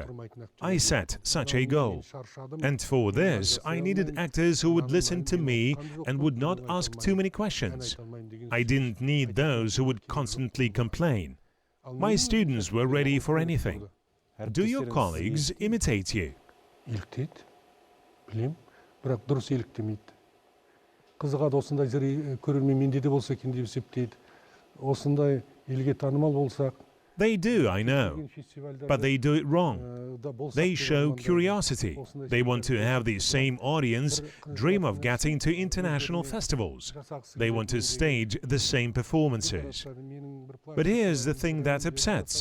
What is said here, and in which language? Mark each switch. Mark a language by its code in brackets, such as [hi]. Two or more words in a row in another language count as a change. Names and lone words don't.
[en] I set such a goal. And for this, I needed actors who would listen to me and would not ask too many questions. I didn't need those who would constantly complain. My students were ready for anything. Do your colleagues imitate you? [kk] Қызығады осындай көрермен менде де болса екен деп есептейді. Осындай елге танымал болсақ. [en] They do, I know, but they do it wrong. They show curiosity. They want to have the same audience, dream of getting to international festivals. They want to stage the same performances. But here's the thing that upsets.